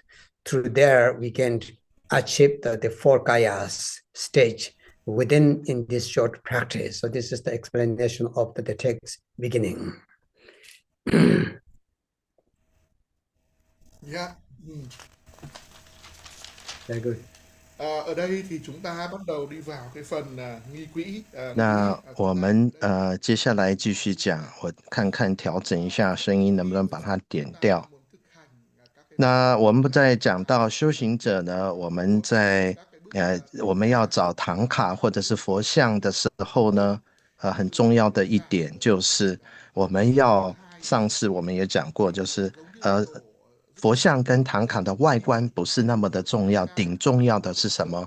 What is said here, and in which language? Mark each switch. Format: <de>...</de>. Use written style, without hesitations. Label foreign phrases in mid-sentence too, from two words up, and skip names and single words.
<en>Through there we can achieve the 4 kayas stage within in this short practice. So this is the explanation of the text beginning. Yeah. Very good.</en> <vi>Ở đây thì chúng ta bắt đầu đi vào cái phần nghi quỹ.</vi> <zh>那我们接下来继续讲，我看看调整一下声音能不能把它点掉。那我们在讲到修行者呢，我们要找唐卡或者是佛像的时候呢，很重要的一点就是我们要，上次我们也讲过，就是佛像跟唐卡的外观不是那么的重要，顶重要的是什么？</zh>